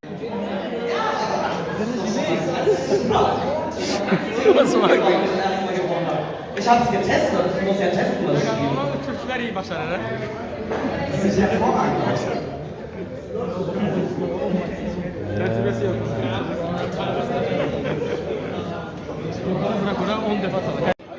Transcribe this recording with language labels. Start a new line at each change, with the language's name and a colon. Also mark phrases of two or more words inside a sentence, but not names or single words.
German: Was mag ich? Ich habe es getestet. Ich muss ja testen, das Spiel.
Turkish: Türkler iyi başlar ha.
German: Das ist hervorragend.
Turkish: Tecrübesi yok. Bırak ona 10 defa salak.